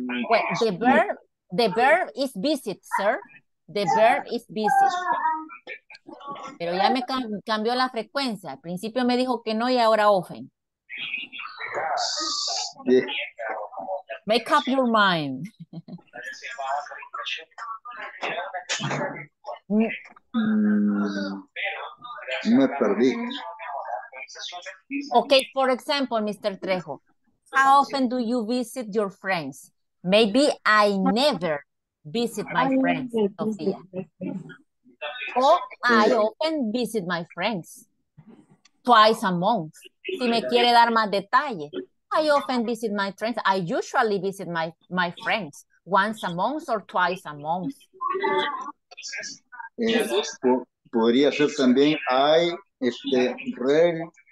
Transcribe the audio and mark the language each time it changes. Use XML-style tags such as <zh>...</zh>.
<en>well, the verb is visit, sir. The verb is visit.</en> <es>Pero ya me cambió la frecuencia. Al principio me dijo que no y ahora often.</es> <en>Yes. Make up your mind.</en> <es>Me perdí.</es> <en>Okay, for example, Mr. Trejo, how often do you visit your friends? Maybe I never visit my friends, Sofía. O I often visit my friends. Twice a month.</en> <es>Si me quiere dar más detalle.</es> <en>I often visit my friends. I usually visit my friends once a month or twice a month. Easy?</en> <es>Podría ser también I, rarely,</es>